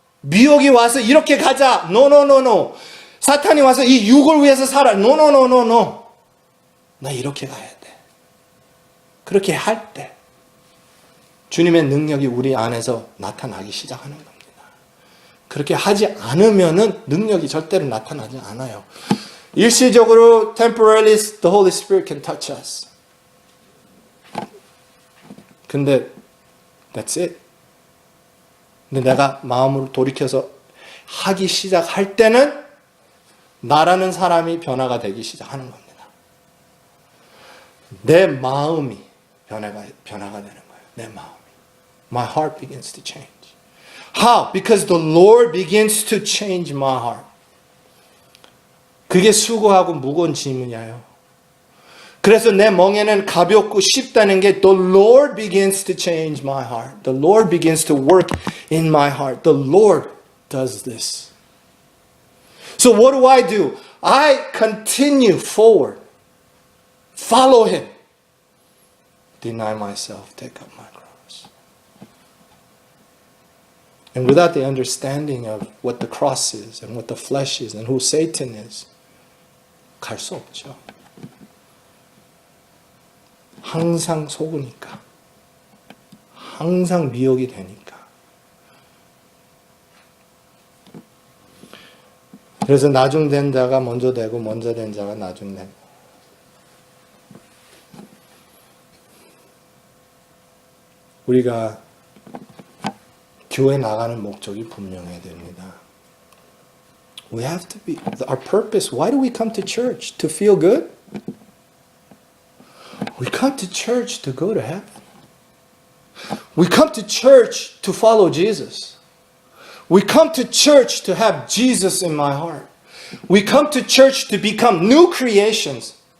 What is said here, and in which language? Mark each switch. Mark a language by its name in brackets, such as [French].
[Korean] 미혹이 와서 이렇게 가자. 노노노노. 사탄이 와서 이 육을 위해서 살아. 노노노노노. 나 이렇게 가야 돼. 그렇게 할 때 주님의 능력이 우리 안에서 나타나기 시작하는 겁니다. 그렇게 하지 않으면은 능력이 절대로 나타나지 않아요. 일시적으로 [English] temporarily the Holy Spirit can touch us. [Korean] 근데 [English] that's it. [Korean] 근데 내가 마음으로 돌이켜서 하기 시작할 때는 나라는 사람이 변화가 되기 시작하는 겁니다. 내 마음이 변화가 되는 거예요. 내 마음이. [English] My heart begins to change. How? Because the Lord begins to change my heart. [Korean] 그게 수고하고 무거운 짐이에요. 그래서 내 멍에는 가볍고 쉽다는 게 [English] The Lord begins to change my heart. The Lord begins to work in my heart. The Lord does this. So what do? I continue forward. Follow Him. Deny myself. Take up my cross. And without the understanding of what the cross is and what the flesh is and who Satan is, [Korean] 갈 수 없죠. 항상 속으니까. 항상 미혹이 되니까. 그래서 나중된 자가 먼저 되고 먼저 된 자가 나중되고. 우리가 교회 나가는 목적이 분명해야 됩니다. [English] We have to be, our purpose, why do we come to church? To feel good? We come to church to go to heaven. We come to church to follow Jesus. We come to church to have Jesus in my heart. We come to church to become new creations.